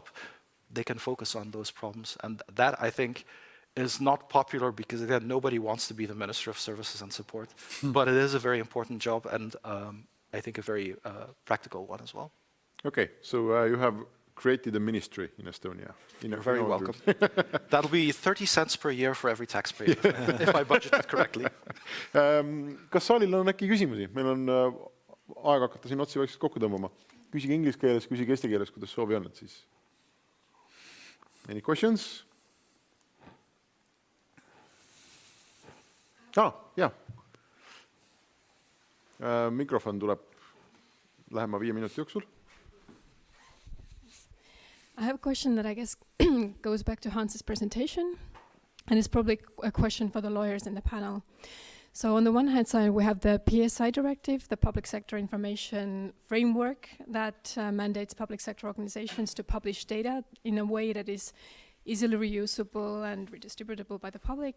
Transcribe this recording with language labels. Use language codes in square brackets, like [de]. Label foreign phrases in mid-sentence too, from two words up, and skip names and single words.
[en] They can focus on those problems. And that, I think, is not popular because, again, nobody wants to be the Minister of Services and Support. But it is a very important job and I think a very practical one as well. Okay, so you have created a ministry in Estonia. You're very welcome. That'll be 30 cents per year for every taxpayer, if I budget it correctly. [et] Kas saalil on äkki küsimusi? Meil on aeg hakata siin otsi vaikselt kokku tõmbama. Küsige inglise keeles, küsige eesti keeles, kuidas soovi on, et siis. [en] Any questions? [et] Jah. Mikrofon tuleb lähema 5 minuti jooksul. [en] I have a question that I guess goes back to Hans's presentation, and it's probably a question for the lawyers in the panel. So on the one hand side, we have the PSI directive, the public sector information framework that mandates public sector organizations to publish data in a way that is easily reusable and redistributable by the public.